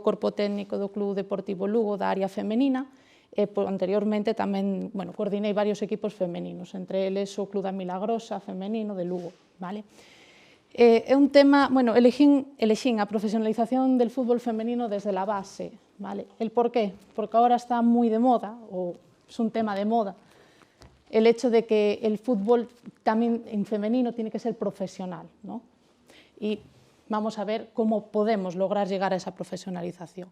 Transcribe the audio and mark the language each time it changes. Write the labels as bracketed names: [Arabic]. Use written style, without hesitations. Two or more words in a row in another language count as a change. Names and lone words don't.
[Galician] corpo técnico do Club Deportivo Lugo da área femenina, e anteriormente tamén, bueno, coordinei varios equipos femeninos, entre eles o Club da Milagrosa femenino de Lugo, vale? É un tema, bueno, elexín [Spanish] a profesionalización del fútbol femenino desde la base, vale? El por qué? Porque ahora está moi de moda, ou es un tema de moda, el hecho de que el fútbol tamén en femenino tiene que ser profesional, ¿no? Y vamos a ver cómo podemos lograr llegar a esa profesionalización.